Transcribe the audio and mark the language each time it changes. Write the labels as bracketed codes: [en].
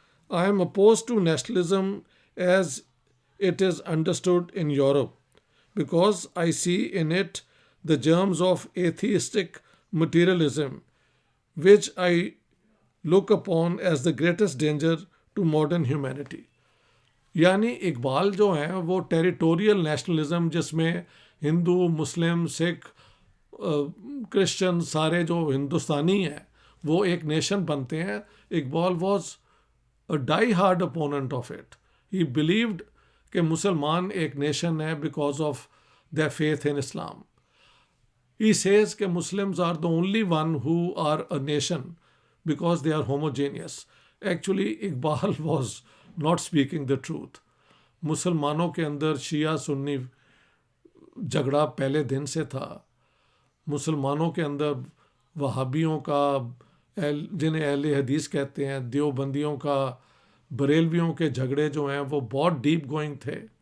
[en] I am opposed to nationalism as it is understood in Europe, because I see in it the germs of atheistic materialism, which I look upon as the greatest danger to modern humanity. [ur] یعنی اقبال جو ہیں وہ territorial nationalism, جس میں ہندو، مسلم، سکھ، Christian سارے جو ہندوستانی ہیں وہ ایک نیشن بنتے ہیں. [en] Iqbal was a die hard opponent of it. He believed [ur] کہ مسلمان ایک نیشن ہے [en] Because of their faith in Islam. He says [ur] کہ [en] Muslims are the only one who are a nation because they are homogeneous. Actually, Iqbal was not speaking the truth. [ur] مسلمانوں کے اندر شیعہ سنی جھگڑا پہلے دن سے تھا. مسلمانوں کے اندر وہابیوں کا، جنہیں اہل حدیث کہتے ہیں، دیوبندیوں کا، بریلویوں کے جھگڑے جو ہیں وہ بہت ڈیپ گوئنگ تھے.